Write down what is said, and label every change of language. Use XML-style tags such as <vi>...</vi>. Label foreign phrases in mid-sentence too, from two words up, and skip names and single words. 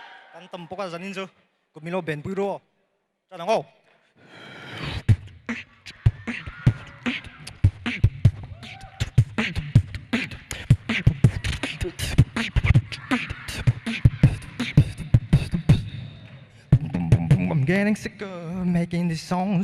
<en>Kan tampoka zanin zo. Kumilo ben puiro. Janang oh. I'm getting sick of making these songs.</en>